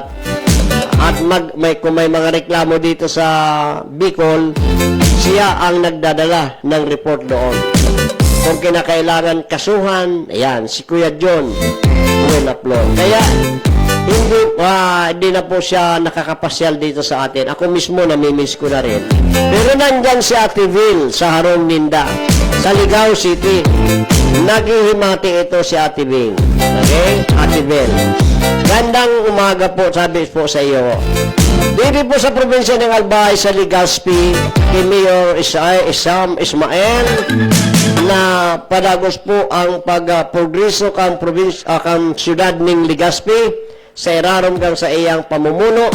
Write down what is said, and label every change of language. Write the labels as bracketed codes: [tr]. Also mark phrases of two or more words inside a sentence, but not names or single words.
[tl] At kung may mga reklamo dito sa Bicol, siya ang nagdadala ng report doon. Kung kinakailangan kasuhan, ayan, si Kuya John Buenaflor. Kaya hindi na po siya nakakapasyal dito sa atin. Ako mismo namimiss ko na rin. Pero nandyan si Ate Vil sa Harong Ninda, sa Ligao City. [bik] Naghihimati ito si Ate Vil. [tl] Okay? Ate Vil. Gandang umaga po, sabi po sa iyo. [bik] Dito po sa probinsya ng Albay, sa Legazpi, kay Mayor Isam Ismael, na padagos po ang pag-progreso kang siyudad ng Legazpi, sa irarom kang sa iyang pamumuno.